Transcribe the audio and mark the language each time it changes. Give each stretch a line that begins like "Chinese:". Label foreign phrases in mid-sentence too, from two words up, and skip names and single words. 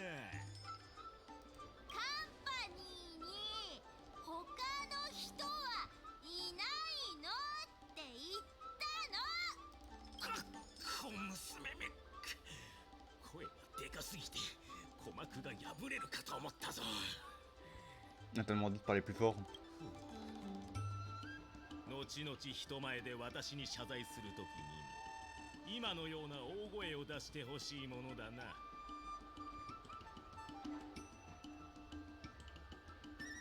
Japanese: カンパニーに他の人はいないのって言ったの。小娘め、声がでかすぎて鼓膜が破れるかと思ったぞ。
French: On a tellement dit de parler plus fort.
Japanese: 後々人前で私に謝罪するときに今のような大声を出してほしいものだな。